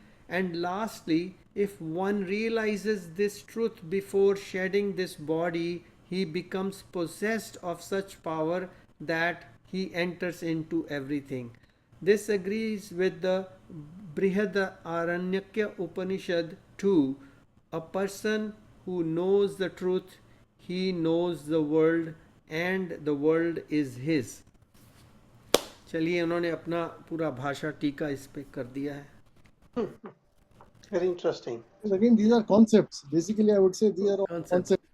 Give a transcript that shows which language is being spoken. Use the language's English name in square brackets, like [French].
[English] And lastly, if one realizes this truth before shedding this body, he becomes possessed of such power that he enters into everything. This agrees with the Brihadaranyaka Upanishad too. A person who knows the truth, he knows the world and the world is his. [Hindi] चलिए, उन्होंने अपना पूरा भाषा टीका इस पे कर दिया है. [English] Very interesting. And again, these are concepts. Basically, I would say these are all concepts.